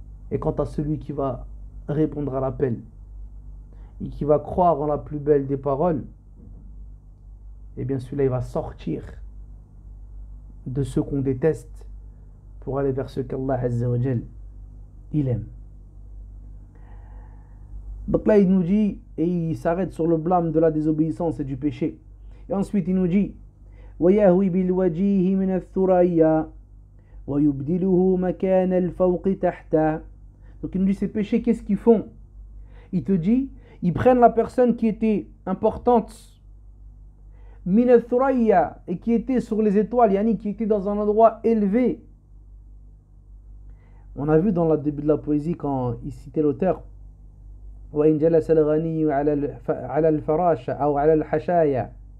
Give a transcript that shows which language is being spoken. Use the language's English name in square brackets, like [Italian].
[French] Et quant à celui qui va répondre à l'appel et qui va croire en la plus belle des paroles, eh bien celui-là il va sortir de ceux qu'on déteste pour aller vers ceux qu'Allah Azza wa Jalla il aime. Donc là il nous dit, et il s'arrête sur le blâme de la désobéissance et du péché. Et ensuite il nous dit [Arabic] وَيَهْوِي بِالْوَجِيهِ مِنَ الثُّرَيَّا وَيُبْدِلُهُ مَكَانَ الْفَوْقِ تَحْتَهُ. [French] Donc il nous dit ces péchés, qu'est-ce qu'ils font? Il te dit, ils prennent la personne qui était importante [Arabic] min al-thuraya, [French] et qui était sur les étoiles, yani qui était dans un endroit élevé. On a vu dans le début de la poésie quand il citait l'auteur [Arabic] وَإِنْ جَلَسَ الْغَنِيُّ عَلَى الْفَرَاشَ أو على الحشايا.